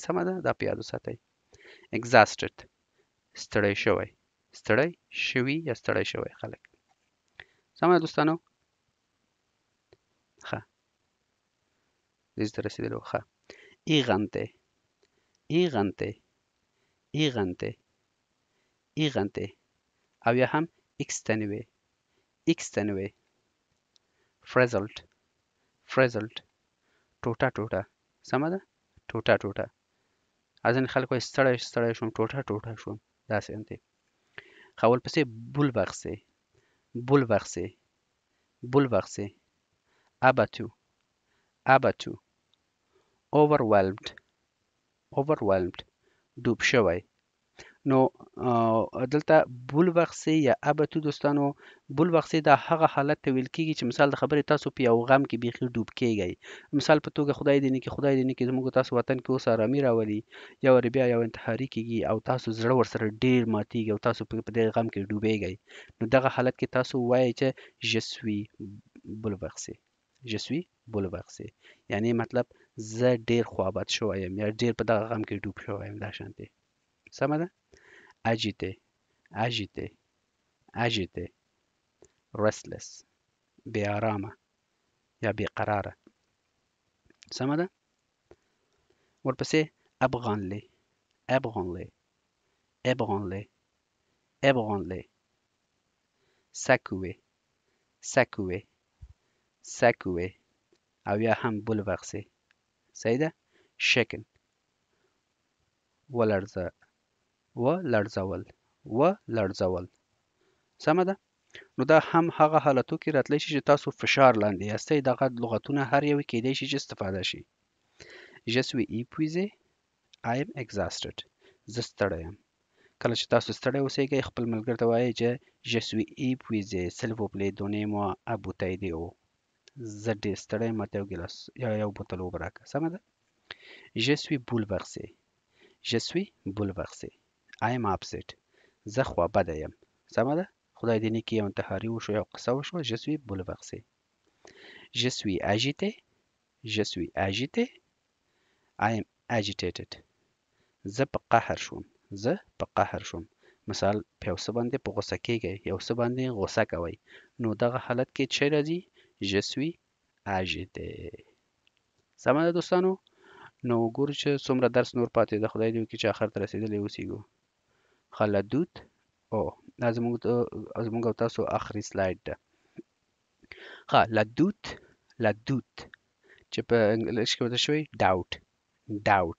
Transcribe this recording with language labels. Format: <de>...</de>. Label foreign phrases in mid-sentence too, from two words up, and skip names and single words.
<ps>سمه ده؟ دا په یاد وساتئ. exhausted ستړی شوي یا ستړی شوی خلک. سمه ده دوستانو؟ ښه دې ته رسېدلو. ښه ایغنتې او یا هم</ps> <en>extenuate frazzled</en> <ps>ټوټه. سمه ده؟ ټوټه. ځینې خلک وایي ستړی شوم، ټوټه شوم. داسې انتې. ښه ورپسې</ps> <fr>bouleversé abattu</fr> <ps>overwhelmed ډوب شوی. نو دلته bouleversé یا abattu دوستانو، bouleversé دا هغه حالت ته ویل کېږي چې مثال د خبرې تاسو په یو غم کې بیخي ډوب کېږئ. مثال په توګه خدای دې نه کړي زموږ تاسو وطن کې اوس ارامي راولي، یا ورې بیا یو انتحاري کېږي او تاسو زړه ورسره ډېر ماتېږي او تاسو په دې غم کې ډوبېږئ. نو دغه حالت کې تاسو وایئ چې</ps> <fr>je suis bouleversé</fr> <ps>یعنی مطلب زه ډېر خوابد شوی یم یا ډېر په دغه غم کې ډوب شوی یم. دا شانتې. سمه ده؟ agité restless بې آرامه یا بې قراره. سمه ده؟ ورپسې</ps> <fr>ébranlé secoué</fr> <ps>او یا هم bouleversé. صحیح ده؟ shaken ولړزول. سمه ده؟ نو دا هم هغه حالتو کې راتلی شي چې تاسو فشار لاندې یاستئ. دغه لغتونه هر یو کېدای شي چې استفاده شي.</ps> <fr>je suis épuisé</fr> <en>I am exhausted</en> <ps>زه ستړی یم. کله چې تاسو ستړی اوسئ خپل ملګري ته وایئ چې</ps> <fr>je suis épuisé s'il vous plaît donnez-moi un bouteille d'eau.</fr> <ps>زه ډېر ستړی یم، ماته یو ګیلاس یا یو بوتل اوبه راکړه. سمه ده؟</ps> <fr>je suis bouleversé</fr> <en>I am upset</en> <ps>زه خوابده یم. سمه ده؟ خدای دې نه کړي یو انتحاري وشو، یو قصه وشوه.</ps> <fr>je suis bouleversé. je suis agité</fr> <en>I am agitated</en> <ps>زه په قهر شوم. مثال په یو څه باندې په غوسه کېږئ، یو څه باندې غوسه کوئ، نو دغه حالت کې څه راځي؟</ps> <fr>je suis agité.</fr> <ps>سمه ده دوستانو؟ نو ګورو چې څومره درس نور پاتې ده. خدای دې وکړي چې آخر ته رسېدلی اوسېږو. ښه لدود او دا زموږ او تاسو آخري سلاید ده. ښه لدود چې په انګلیش کې ورته شوی doubt.</ps>